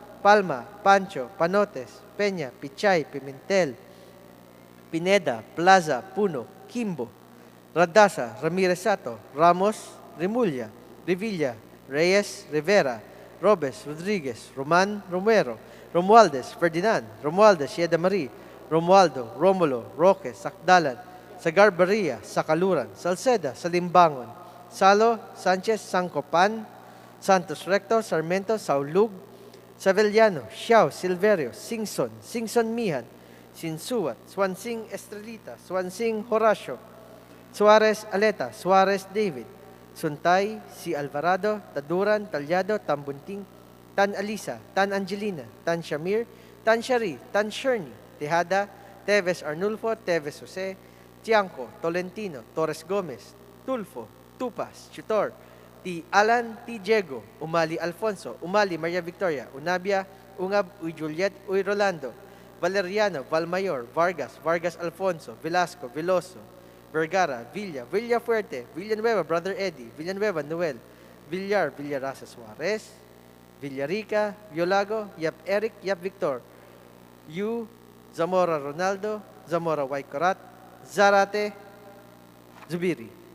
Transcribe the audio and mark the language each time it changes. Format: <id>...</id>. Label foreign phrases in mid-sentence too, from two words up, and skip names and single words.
<en>Palma, Pancho, Panotes, Peña, Pichay, Pimentel, Pineda, Plaza, Puno, Kimbo, Radasa, Ramirez Sato, Ramos, Remulla, Revilla, Reyes, Rivera, Robes, Rodriguez, Roman, Romero, Romualdez, Ferdinand, Romualdez, Yeda Marie, Romualdo, Romulo, Roque, Sakdalan, Sagarbaria, Sakaluran, Salceda, Salimbangon, Salo, Sanchez, Sancopan, Santos Recto, Sarmiento, Saulug, Savellano, Xiao, Silverio, Singson, Singson Mihan, Sinsuat, Swansing Estrelita, Swansing Horacio, Suarez Aleta, Suarez David, Suntay, Si Alvarado, Taduran, Talyado, Tambunting, Tan Alisa, Tan Angelina, Tan Shamir, Tan Shari, Tan Sherny, Tejada, Teves Arnulfo, Teves Jose, Tiangco, Tolentino, Torres Gomez, Tulfo, Tupas, Chutor, T. Alan, T. Diego, Umali Alfonso, Umali Maria Victoria, Unabia, Ungab, Uy Juliet, Uy Rolando, Valeriano, Valmayor, Vargas, Vargas Alfonso, Velasco, Veloso, Vergara, Villa, Villafuerte, Villanueva, Brother Eddie, Villanueva, Noel, Villar, Villarasa Suarez, Villarica, Violago, Yap Eric, Yap Victor, Yu, Zamora Ronaldo, Zamora Waikorat, Zarate, Zubiri.</en>